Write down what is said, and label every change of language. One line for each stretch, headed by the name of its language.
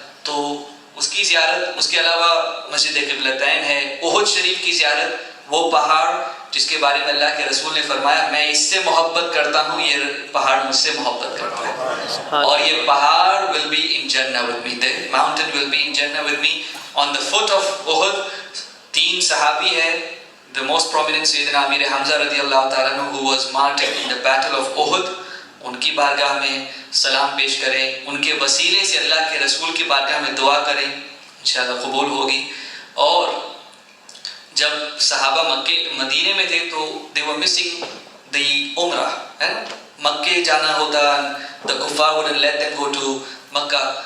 Urdu: تو اس کی زیارت، اس کے علاوہ مسجد قبلتین ہے، احد شریف کی زیارت، وہ پہاڑ جس کے بارے میں اللہ کے رسول نے فرمایا میں اس سے محبت کرتا ہوں، یہ پہاڑ مجھ سے محبت کرتا ہے، اور یہ پہاڑ
English: will be in Jannah with me,
Urdu: the mountain will be in Jannah with me.
English: On the foot of Uhud
Urdu: 3 صحابی ہے.
English: The most prominent سیدنا امیر حمزہ رضی اللہ تعالیٰ عنہ who was martyred in the battle of Uhud.
Urdu: ان کی بارگاہ میں سلام پیش کریں، ان کے وسیلے سے اللہ کے رسول کی بارگاہ میں دعا کریں، انشاءاللہ قبول ہوگی. اور جب صحابہ مدینے میں تھے تو
English: they were missing the عمرہ،
Urdu: مکے جانا ہوتا،
English: the kuffar wouldn't let them go to Makkah.